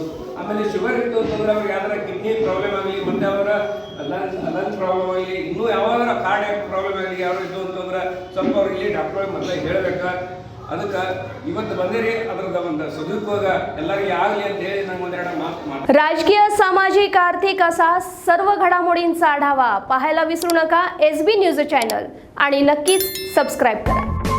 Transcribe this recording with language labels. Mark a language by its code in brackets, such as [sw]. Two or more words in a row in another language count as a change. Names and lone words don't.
[kn] ಆಮೇಲೆ ಶುಗರ್ ಇತ್ತು ಅಂತಂದ್ರೆ ಅವ್ರಿಗೆ ಯಾವ್ದಾರ [en] kidney problem [kn] ಆಗಲಿ, ಮತ್ತೆ ಅವರ [en] lung problem [kn] ಆಗಲಿ, ಇನ್ನೂ ಯಾವ್ದಾರ [en] cardiac problem [kn] ಆಗಲಿ ಯಾರು ಇದ್ದು ಅಂತಂದ್ರೆ ಸ್ವಲ್ಪ ಅವ್ರಿಗೆ ಡಾಕ್ಟರ್ ಮೊದಲೇ ಹೇಳಬೇಕು। ಅದಕ್ಕೆ ಇವತ್ತು ಬಂದಿರಿ, ಅದರದ ಒಂದು ಸದುಪಯೋಗ ಎಲ್ಲರಿಗೂ ಆಗಲಿ ಅಂತ ಹೇಳಿ ನಂಗೆ ಒಂದೆರಡು ಮಾತು। [mr] राजकीय, सामाजिक, आर्थिक असा सर्व घडामोडींचा आढावा पाहायला विसरू नका SB न्यूज चॅनल आणि नक्कीच सबस्क्राईब करा।